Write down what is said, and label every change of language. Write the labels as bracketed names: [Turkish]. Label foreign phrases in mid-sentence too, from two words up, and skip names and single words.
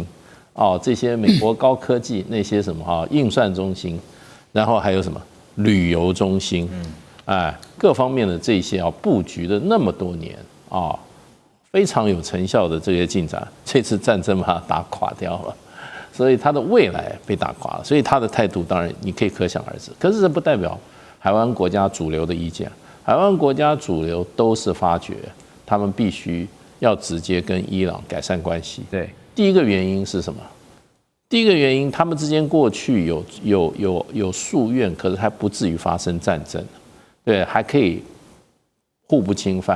[Chinese] 這些美國高科技那些什麼運算中心，然後還有什麼旅遊中心，各方面的這些布局的那麼多年非常有成效的這些進展，這次戰爭把它打垮掉了，所以他的未來被打垮了，所以他的態度當然你可以可想而知。可是這不代表海灣國家主流的意見，海灣國家主流都是發覺他們必須要直接跟伊朗改善關係。對。第一個原因是什麼？第一個原因，他們之間過去有夙怨，可是還不至於發生戰爭，對，還可以互不侵犯。